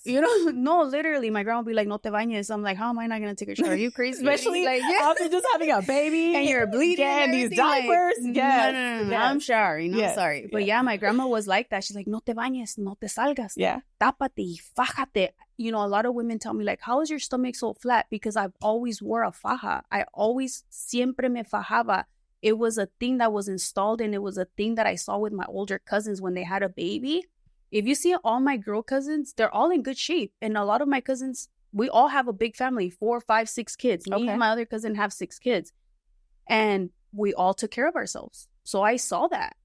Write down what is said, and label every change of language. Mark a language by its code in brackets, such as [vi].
[en] You know, no, literally, my grandma would be like, [es] no te bañes. [en] I'm like, how am I not going to take a shower? Are you crazy? Especially like, after just having a baby. And you're bleeding. And these diapers. Like, yes. No. Yes. I'm showering. Yes. I'm sorry. But yeah, my grandma was like that. She's like, [es] no te bañes, no te salgas. [en] Yeah. [es] Tápate y fájate. [en] You know, a lot of women tell me, like, how is your stomach so flat? Because I've always wore a faja. I always, [es] siempre me fajaba. [en] It was a thing that was installed, and it was a thing that I saw with my older cousins when they had a baby. If you see all my girl cousins, they're all in good shape. And a lot of my cousins, we all have a big family, 4, 5, 6 kids. Me and my other cousin have 6 kids. And we all took care of ourselves. So I saw that.